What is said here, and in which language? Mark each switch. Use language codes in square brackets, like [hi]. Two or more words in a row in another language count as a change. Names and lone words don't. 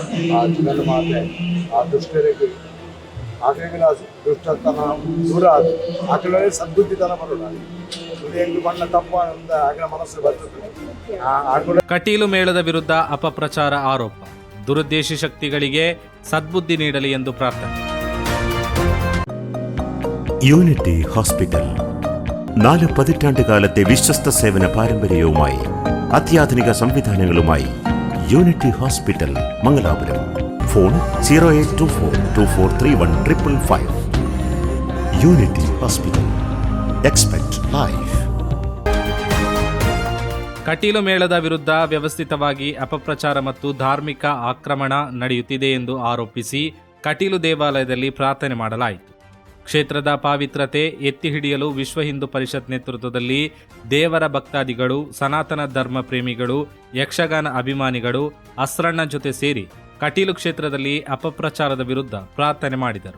[kn] ಆ ಜಗನ್ಮಾತೆ ಆ ದುಷ್ಟರಿಗೆ ಆಕೆಗಳ ದುಷ್ಟತನ ದೂರ ಆದ ಆಕೆಗಳಲ್ಲಿ ಸದ್ಬುದ್ಧಿತನ ಬರೋಣ ಹೆಂಗ್ ಬಣ್ಣ ತಪ್ಪ ಅಂತ ಆಕೆಗಳ ಮನಸ್ಸು ಬರ್ತದೆ. ಕಟೀಲು ಮೇಳದ ವಿರುದ್ಧ ಅಪಪ್ರಚಾರ ಆರೋಪ, ದುರುದ್ದೇಶಿ ಶಕ್ತಿಗಳಿಗೆ ಸದ್ಬುದ್ಧಿ ನೀಡಲಿ ಎಂದು ಪ್ರಾರ್ಥನೆ. [ml] യൂണിറ്റി ഹോസ്പിറ്റൽ 4 പതിറ്റാണ്ടുകാലത്തെ വിശ്വസ്ത സേവന പാരമ്പര്യവുമായി അത്യാധുനിക സംവിധാനങ്ങളുമായി യൂണിറ്റി ഹോസ്പിറ്റൽ മംഗലാപുരം. ഫോൺ 0824243155. [en] Unity Hospital, expect life. [kn] ಕಟೀಲು ಮೇಳದ ವಿರುದ್ಧ ವ್ಯವಸ್ಥಿತವಾಗಿ ಅಪಪ್ರಚಾರ ಮತ್ತು ಧಾರ್ಮಿಕ ಆಕ್ರಮಣ ನಡೆಯುತ್ತಿದೆ ಎಂದು ಆರೋಪಿಸಿ ಕಟೀಲು ದೇವಾಲಯದಲ್ಲಿ ಪ್ರಾರ್ಥನೆ ಮಾಡಲಾಯಿತು. ಕ್ಷೇತ್ರದ ಪಾವಿತ್ರತೆ ಎತ್ತಿ ಹಿಡಿಯಲು ವಿಶ್ವ ಹಿಂದೂ ಪರಿಷತ್ ನೇತೃತ್ವದಲ್ಲಿ ದೇವರ ಭಕ್ತಾದಿಗಳು, ಸನಾತನ ಧರ್ಮ ಪ್ರೇಮಿಗಳು, ಯಕ್ಷಗಾನ ಅಭಿಮಾನಿಗಳು ಅಸ್ರಣ್ಣ ಜೊತೆ ಸೇರಿ ಕಟೀಲು ಕ್ಷೇತ್ರದಲ್ಲಿ ಅಪಪ್ರಚಾರದ ವಿರುದ್ಧ ಪ್ರಾರ್ಥನೆ ಮಾಡಿದರು.